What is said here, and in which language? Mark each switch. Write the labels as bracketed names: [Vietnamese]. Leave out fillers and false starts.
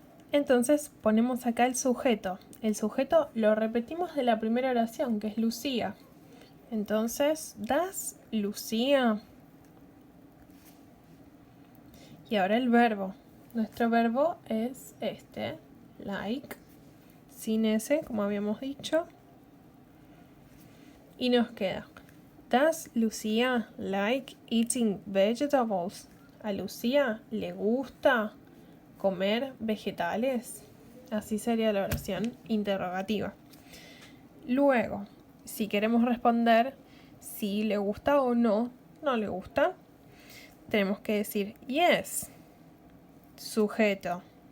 [Spanish] Entonces ponemos acá el sujeto. El sujeto lo repetimos de la primera oración, que es Lucía. Entonces, [English] does Lucía. [Spanish] Y ahora el verbo. Nuestro verbo es este, like, sin S, como habíamos dicho. Y nos queda, [English] does Lucía like eating vegetables? [Spanish] ¿A Lucía le gusta comer vegetales? Así sería la oración interrogativa. Luego, si queremos responder si le gusta o no le gusta, tenemos que decir yes, sujeto.